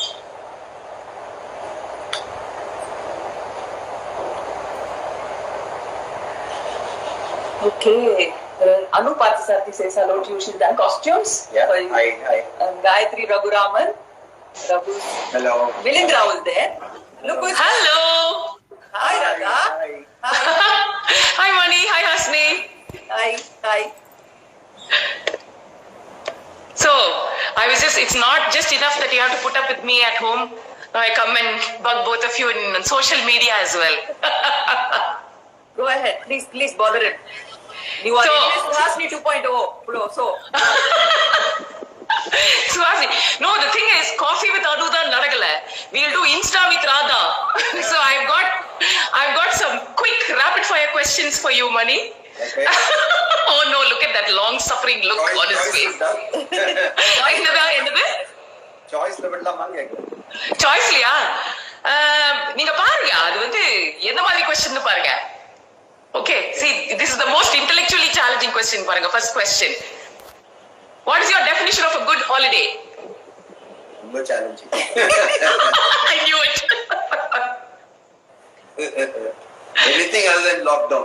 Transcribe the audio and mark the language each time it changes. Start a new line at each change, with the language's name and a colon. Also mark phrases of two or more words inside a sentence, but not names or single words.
English: Okay. Anu Pathasarthi says hello to you. She's done costumes. Yeah. For you. Hi. Gayatri Raghuraman. Hello. Milindra was there. Look who's Hello. Hi, Radha. Hi. Hi, Mani. Hi, Hasni. Hi. So, it's not just enough that you have to put up with me at home. Now I come and bug both of you in social media as well. Go ahead. Please bother him. You are Suhasini 2.0 Pro. So. Suhasini. No, the thing is, coffee with Anuda Nadagala. We'll do Insta with Radha. So I've got some quick rapid fire questions for you, Mani. Okay. Oh no, look at that long suffering look on his face.
Tamil: என்னது சாய்ஸ்ல விடலாமா சாய்ஸ்லயா நீங்க பாருங்க அது வந்து என்ன மாதிரி क्वेश्चन பாருங்க.
English: Okay, see, this is the most intellectually challenging question பாருங்க. First question. What is your definition of a good holiday?
Tamil: ரொம்ப challenging.
English: I knew it. Anything other than lockdown.